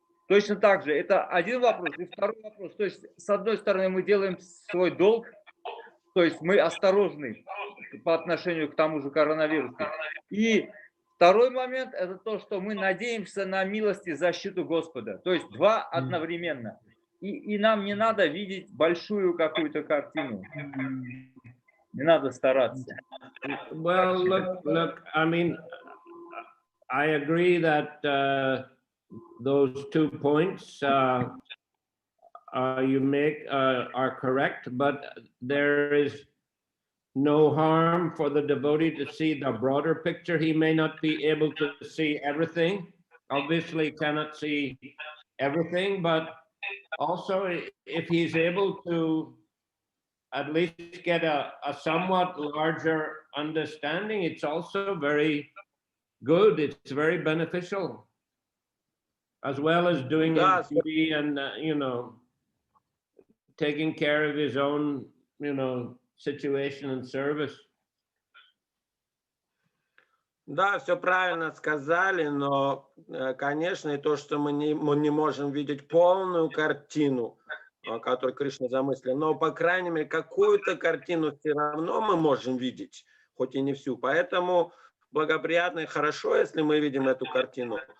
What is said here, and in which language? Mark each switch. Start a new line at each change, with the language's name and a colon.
Russian: Точно так же, это один вопрос. И второй вопрос, то есть, с одной стороны, мы делаем свой долг, то есть мы осторожны по отношению к тому же коронавирусу. И второй момент, это то, что мы надеемся на милость и защиту Господа. То есть два одновременно. И нам не надо видеть большую какую-то картину. Не надо стараться.
English: Well, look, I mean, I agree that those 2 points you make are correct, but there is no harm for the devotee to see the broader picture. He may not be able to see everything, obviously cannot see everything, but also if he's able to at least get a somewhat larger understanding, it's also very good, it's very beneficial, as well as doing his duty and, taking care of his own, situation and service.
Russian: Да, все правильно сказали, но, конечно, и то, что мы не можем видеть полную картину, которую Кришна замыслил, но, по крайней мере, какую-то картину все равно мы можем видеть, хоть и не всю. Поэтому благоприятно и хорошо, если мы видим эту картину.